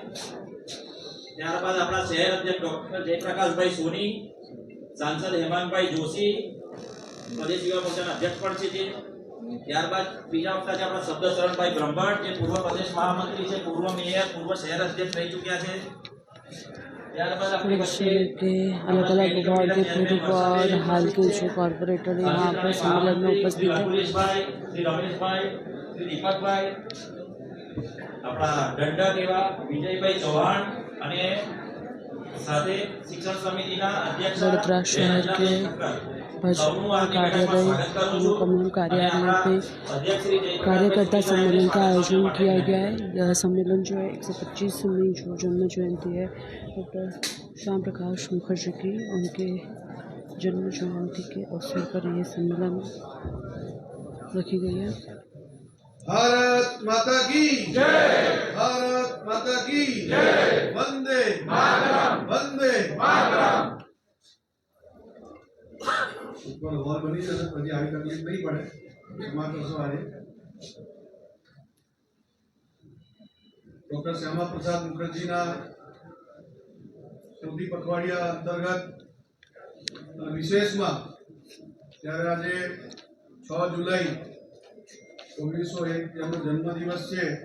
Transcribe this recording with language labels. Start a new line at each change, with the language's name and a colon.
Gujarati: ત્યારબાદ આપણા શહેર અધ્યક્ષ ડોક્ટર જયપ્રકાશભાઈ સોની, સાંસદ હેમાંગભાઈ જોશી, પ્રદેશ યુવા મોરચાના અધ્યક્ષ પણ છે. ત્યારબાદ બીજા વખતે છે આપણા શબ્દશરણભાઈ બ્રહ્મભટ્ટ, જે પૂર્વ પ્રદેશ મહામંત્રી છે, પૂર્વ મેયર, પૂર્વ શહેર અધ્યક્ષ રહી चुक्या છે. ત્યારબાદ આપણી વચ્ચે
Hindi: के अलग अलग वार्ड के पूर्व और हाल के जो कॉरपोरेटर यहाँ पर सम्मेलन में उपस्थित
Gujarati: અખિલેશભાઈ, શ્રી રમેશભાઈ, શ્રી દીપકભાઈ, આપણા દંડક એવા વિજયભાઈ ચૌહાણ અને સાથે શિક્ષણ સમિતિના અધ્યક્ષ
Hindi: वडोदरा शहर के भाजपा कार्यालय कमल कार्यालय पे कार्यकर्ता सम्मेलन का आयोजन किया गया है. यह सम्मेलन जो है 125वीं जो जन्म जयंती है डॉक्टर श्याम प्रकाश मुखर्जी की, उनके जन्म जयंती के अवसर पर यह सम्मेलन रखी गई है. भारत माता की जय, भारत माता की जय, वंदे मातरम, वंदे मातरम.
Gujarati: ઉપર હોલ બની જશે પછી આવી તકલીફ નહીં પડે, એમાં કરશો. આજે ડોક્ટર શ્યામા પ્રસાદ મુખર્જીના ચૌથી પખવાડિયા અંતર્ગત વિશેષમાં ત્યારે આજે 6 જુલાઈ 1901 જેમનો જન્મદિવસ છે.